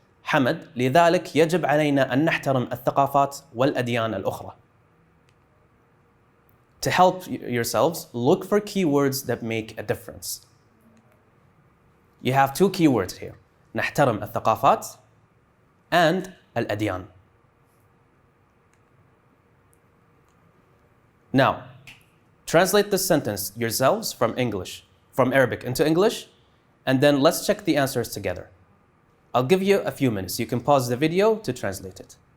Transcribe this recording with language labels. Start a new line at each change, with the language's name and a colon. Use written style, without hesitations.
Arabic: حمد لذلك يجب علينا أن نحترم الثقافات والأديان الأخرى.
English: To help yourselves, look for keywords that make a difference. You have 2 keywords here.
Arabic: نحترم الثقافات and الأديان.
English: Now, translate this sentence yourselves from Arabic into English, and then let's check the answers together. I'll give you a few minutes. You can pause the video to translate it.